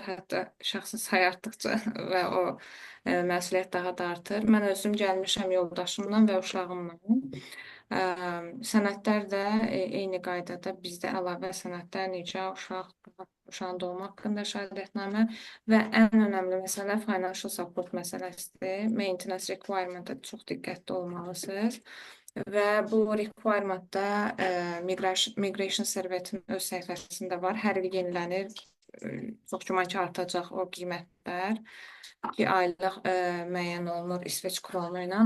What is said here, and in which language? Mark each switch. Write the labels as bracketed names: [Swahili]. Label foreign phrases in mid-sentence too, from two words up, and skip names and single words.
[Azerbaijani] Hətta şəxsin sayı artdıqca və o məsuliyyət daha da artır. Mən özüm gəlmişəm yoldaşımla və uşağımla. Sənədlər də eyni qaydada bizdə əlavə sənədlər necə uşağın doğumu haqqında şəhadətnamə və ən önəmli məsələ [English] financial support [Azerbaijani] məsələsidir. [English] Maintenance requirement- [Azerbaijani] ə çox diqqətli olmalısınız. Və bu requirement-da Migration Service-in öz səhifəsində var. Hər il yenilənir. Çox güman ki, artacaq o qiymətlər. 2 aylıq müəyyən olunur İsveç kronu ilə.